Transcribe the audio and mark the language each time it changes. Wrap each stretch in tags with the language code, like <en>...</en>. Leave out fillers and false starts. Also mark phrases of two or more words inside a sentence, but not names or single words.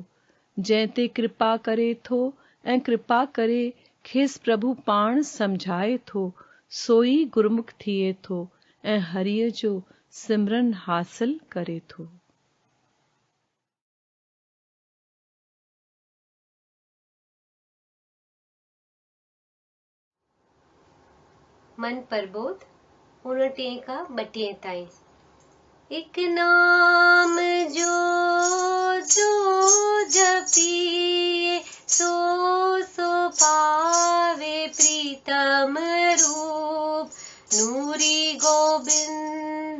<sd>जंहिं ते कृपा करे थो ऐं कृपा करे खेसि प्रभु पाण समझाए थो, सोई गुरमुख थिए थो ऐं हरिय जो सिमरन हासिल करे थो। मन प्रबोध 59 का 32 ताईं।</sd> <hi>एक नाम जो जपिए सो पावे प्रीतम रूप, नूरी गोबिंद</hi>